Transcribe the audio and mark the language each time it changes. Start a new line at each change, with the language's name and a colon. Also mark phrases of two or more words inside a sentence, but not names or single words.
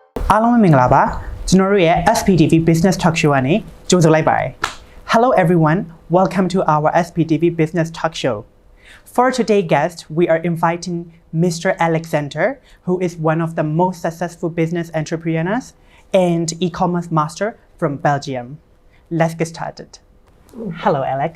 Burmese: အားလုံးပဲမင်္ဂလာပါကျွန်တော်တို့ရဲ့ SBTV Business Talk Show ကနေကြိုဆိုလိုက်ပါတယ်
English: Hello everyone, welcome to our SBTV Business Talk Show. For today's guest, we are inviting Mr. Alexandre, who is one of the most successful business entrepreneurs and e-commerce master from Belgium. Let's get started. Hello, Alex.